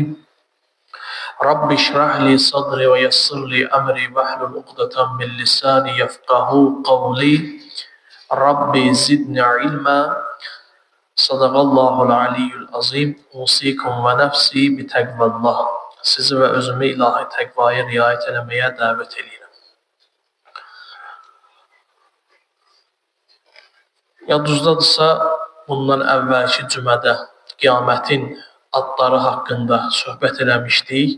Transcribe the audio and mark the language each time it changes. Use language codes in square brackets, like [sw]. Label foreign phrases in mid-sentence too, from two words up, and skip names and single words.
[ar] رب اشرح لي صدري ويسر لي أمري واحلل عقدة من لساني يفقهوا قولي رب زدني علما. صدق الله العلي العظيم. أوصيكم ونفسي بتقوى الله. [az] Sizi və özümü ilahi təqvaya riayət eləməyə dəvət edirəm. Yaduzdadırsa, bundan əvvəlki cümədə qiyamətin adları haqqında söhbət eləmişdik.